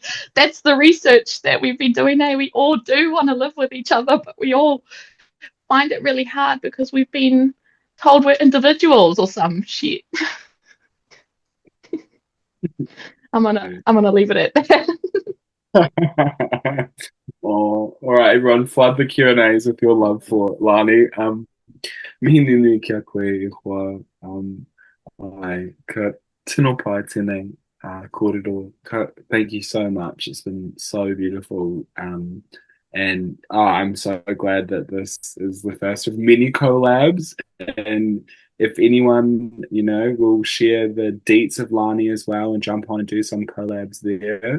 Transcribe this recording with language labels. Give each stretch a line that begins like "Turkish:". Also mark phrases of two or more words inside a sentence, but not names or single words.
English: That's the research that we've been doing now. We all do want to live with each other, but we all find it really hard because we've been told we're individuals or some shit. I'm gonna leave it at that. Oh, all right, everyone, flood the Q&As with your love for Lani.
Māori: Mihi nui kia koe I hoa, ai, ka tino pai tēnei, kōrero.
English: Thank you so much. It's been so beautiful. And I'm so glad that this is the first of many collabs. And if anyone, will share the deets of Lani as well and jump on and do some collabs there.